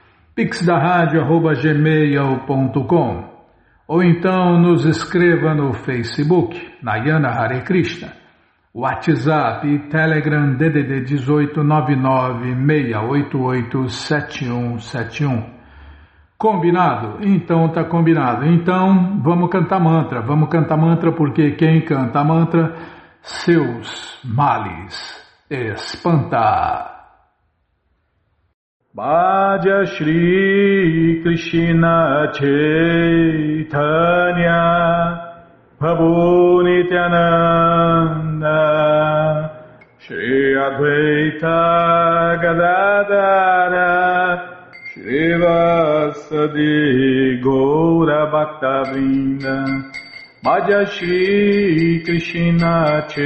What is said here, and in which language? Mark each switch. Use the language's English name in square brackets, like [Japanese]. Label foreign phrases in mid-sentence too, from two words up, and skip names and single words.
[Portuguese] pixdaradio@gmail.com ou então nos escreva no Facebook, [Sanskrit] Nayana Hare Krishna, [Portuguese] WhatsApp e Telegram DDD 18 99 688 7171. Combinado? Então tá combinado. Então vamos cantar mantra porque quem canta mantra, seus males espanta. [Sanskrit] Bhaja Shri Krishna Chaitanya Prabhu Nityananda Shri Advaita Gadadara Shri Vasadi Gaura Bhaktavrinda Bhaja Shri Krishna